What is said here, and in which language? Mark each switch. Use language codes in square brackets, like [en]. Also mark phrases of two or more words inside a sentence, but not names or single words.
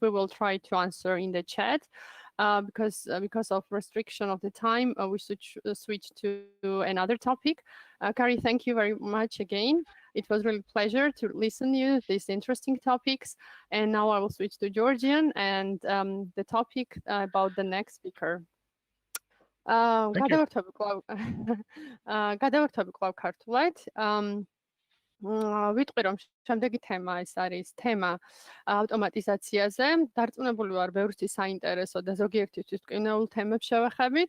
[en] We will try to answer in the chat. Because of restriction of the time, we should switch to another topic. Kari, thank you very much again. It was really a pleasure to listen to you these interesting topics. And now I will switch to Georgian and the topic about the next speaker. [ka] გადავერთები კვლავ ქართულად. ვიტყვი რომ შემდეგი თემა ეს არის თემა ავტომატიზაციაზე. დარწმუნებული ვარ ბევრთვის საინტერესო და ზოგიერთისთვის ტკივნეულ თემებს შევეხებით.